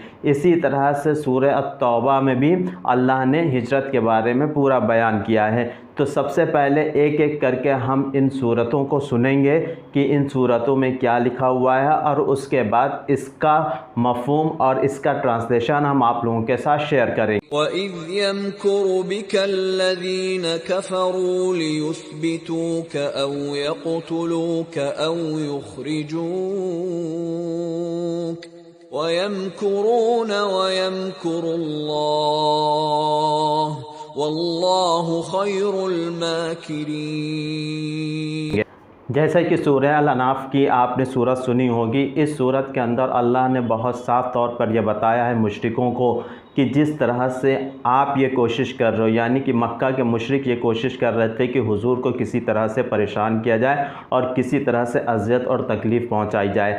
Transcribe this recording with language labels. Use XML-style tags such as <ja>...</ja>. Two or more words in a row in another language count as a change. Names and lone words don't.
<hi>इसी तरह से सूरह अत-तौबा में भी अल्लाह ने हिजरत के बारे में पूरा बयान किया है। तो सबसे पहले एक एक करके हम इन सूरतों को सुनेंगे कि इन सूरतों में क्या लिखा हुआ है, और उसके बाद इसका मफ़हूम और इसका ट्रांसलेशन हम आप लोगों के साथ शेयर करेंगे।</hi> <ar>وإذ يمكر بك الذين كفروا ليثبتوك أو يقتلوك أو يخرجوك ويمكرون ويمكر الله والله خير الماكرين.</ar> <hi>जैसा कि सूरह अल-अनाफ़ की आपने सूरत सुनी होगी, इस सूरत के अंदर अल्लाह ने बहुत साफ़ तौर पर यह बताया है मुशरिकों को कि जिस तरह से आप ये कोशिश कर रहे हो, यानी कि मक्का के मुशरिक ये कोशिश कर रहे थे कि हुजूर को किसी तरह से परेशान किया जाए और किसी तरह से अज़ियत और तकलीफ़ पहुंचाई जाए।</hi>